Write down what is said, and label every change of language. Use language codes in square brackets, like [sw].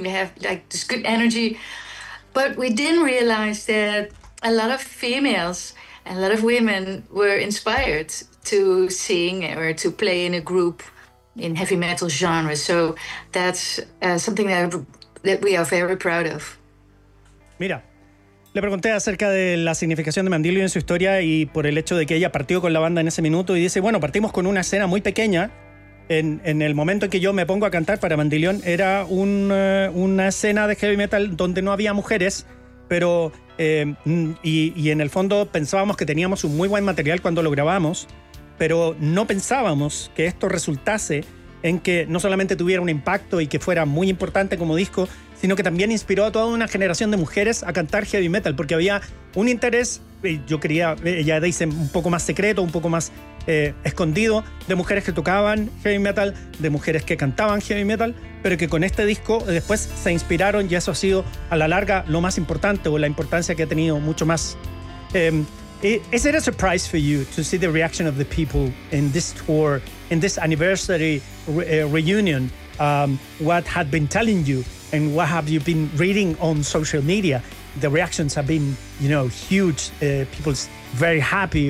[en] We have like this good energy. But we didn't realize that a lot of females and a lot of women were inspired to sing or to play in a group in heavy metal genre. So that's something that we are very proud of. [es] Mira, Le pregunté acerca de la significación de Mandilio en su historia y por el hecho de que ella partió con la banda en ese minuto y dice, bueno, partimos con una escena muy pequeña. En el momento en que yo me pongo a cantar para Mandilión era una escena de heavy metal donde no había mujeres, pero y en el fondo pensábamos que teníamos un muy buen material cuando lo grabamos, pero no pensábamos que esto resultase en que no solamente tuviera un impacto y que fuera muy importante como disco, sino que también inspiró a toda una generación de mujeres a cantar heavy metal, porque había un interés, yo quería, ya dice, un poco más secreto, un poco más escondido, de mujeres que tocaban heavy metal, de mujeres que cantaban heavy metal, pero que con este disco después se inspiraron y eso ha sido a la larga lo más importante o la importancia que ha tenido mucho más. [en] Is it a surprise for you to see the reaction of the people in this tour, in this anniversary reunion, what had been telling you and what have you been reading on social media? The reactions have been, you know, huge. People's very happy.